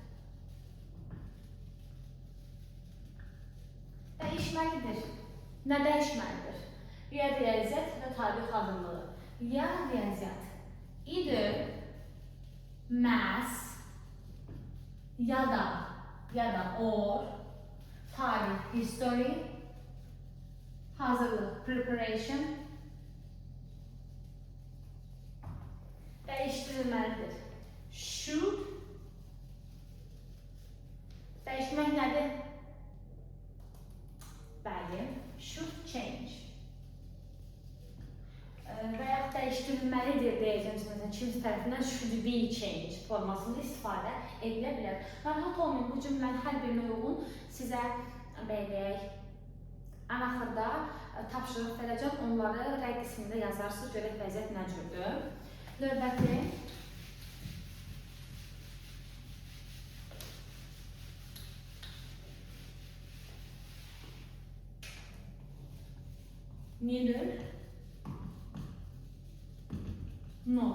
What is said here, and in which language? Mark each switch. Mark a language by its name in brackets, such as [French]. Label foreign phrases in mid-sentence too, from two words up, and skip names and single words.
[Azerbaijani] Dəyişməlidir. Nə dəyişməlidir? Ya riyaziyyat və tarix hazırlığı. Ya riyaziyyat. [English] Either math [Azerbaijani] ya da or tarix, history, hazırlık, preparation dəyişdirilməlidir. Should dəyişmək nədir? Bəli, [English] should change. [Azerbaijani] Və yaxud dəyişdirilməlidir deyəcəmsə, məsələn, kimsə tərəfindən [English] should be change [Azerbaijani] formasında istifadə edilə bilər. Narahat olmayın, bu cümlənin hər birinə uyğun sizə beləyək. Ən axırda tapşırıq verəcəm, onları rəy qismində yazarsınız, görək vəziyyət nə cürdür. Növbəti. [English] Neither nor.